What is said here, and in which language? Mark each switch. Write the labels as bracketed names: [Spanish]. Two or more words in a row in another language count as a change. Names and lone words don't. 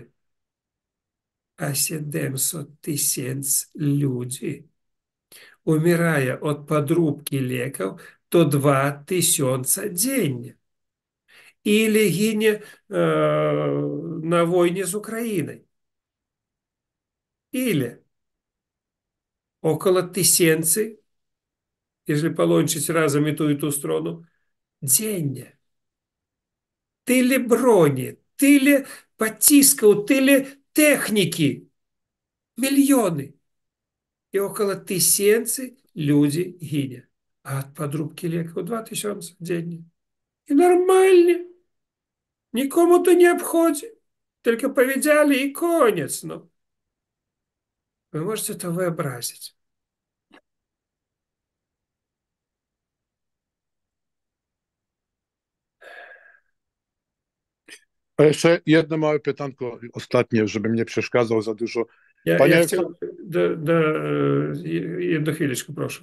[Polish] A 700 tysięcy ludzi umierają od podróbki leków to 2000 dziennie. Или ginie na wojnie z Ukrainą. Ile? [Russian] Около 1000, если полончить разом и ту сторону, [Polish] dziennie. Tyle broni, tyle pocisków, tyle techniki. Miliony. I około 1000 ludzi ginie. A od podróbki leków 2000 dziennie. I normalnie. Nikomu to nie obchodzi. Tylko powiedzieli i koniec. No. [Russian] Вы можете это вообразить. [Polish] A jeszcze jedno małe pytanko, ostatnie, żebym nie przeszkadzał za dużo. Panie Я Aleksandrze, хотел, jedną chwileczkę, proszę.